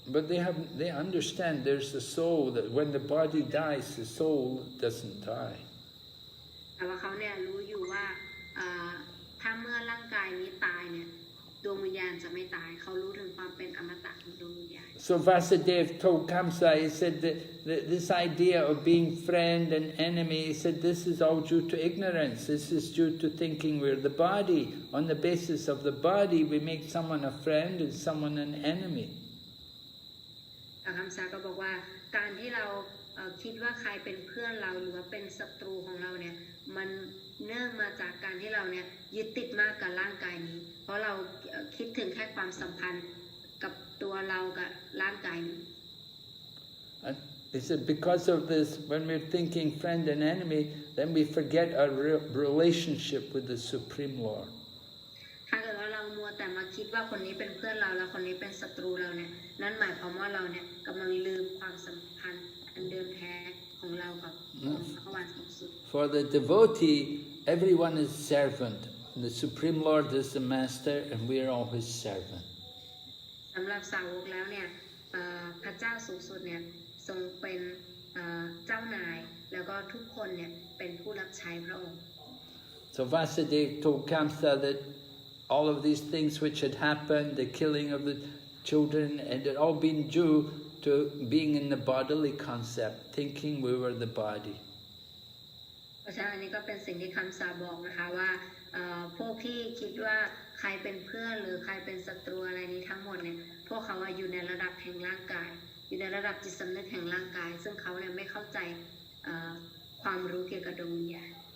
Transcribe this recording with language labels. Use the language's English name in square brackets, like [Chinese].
[English] But they understand there's a soul that when the body dies, the soul doesn't die. [Thai] แต่ว่าเขาเนี่ยรู้อยู่ว่าถ้าเมื่อร่างกายนี้ตายเนี่ยดวงวิญญาณจะไม่ตายเขารู้ถึงความเป็นอมตะของดวงวิญญาณ [English] So Vasudeva told Kamsa, he said that this idea of being friend and enemy, he said this is all due to ignorance. This is due to thinking we're the body. On the basis of the body, we make someone a friend and someone an enemy. [Thai] คำสาก็บอกว่าการที่เราคิดว่าใครเป็นเพื่อนเราหรือว่าเป็นศัตรูของเราเนี่ยมันเนื่องมาจากการที่เราเนี่ยยึดติดมากกับร่างกายนี้เพราะเราคิดถึงแค่ความสัมพันธ์กับตัวเรากับร่างกายนี้ [English] And he said because of this, when we're thinking friend and enemy, then we forget our relationship with the Supreme Lord. [Thai] ถ้าเกิดว่าเรามัวแต่มาคิดว่าคนนี้เป็นเพื่อนเราแล้วคนนี้เป็นศัตรูเราเนี่ยนั่นหมายความว่าเราเนี่ยกำลังลืมความสัมพันธ์อันเดิมแท้ของเรากับพระวานสูงสุด [English] For the devotee, everyone is servant. The Supreme Lord is the master and we are all his servant. [Thai] สำหรับสาวกแล้วเนี่ยพระเจ้าสูงสุดเนี่ยทรงเป็นเจ้านายแล้วก็ทุกคนเนี่ยเป็นผู้รับใช้พระองค์ [English] So Vasudeva told Kamsa that all of these things which had happened, the killing of the children, and it all been due to being in the bodily concept, thinking we were the body. [Thai] เพราะฉะนั้นอันนี้ก็เป็นสิ่งที่คำสาบอกนะคะว่าพวกที่คิดว่าใครเป็นเพื่อนหรือใครเป็นศัตรูอะไรนี้ทั้งหมดเนี่ยพวกเขาอยู่ในระดับแห่งร่างกายอยู่ในระดับจิตสำนึกแห่งร่างกายซึ่งเขาเนี่ยไม่เข้าใจความรู้เกี่ยวกับดวงวิญญาณ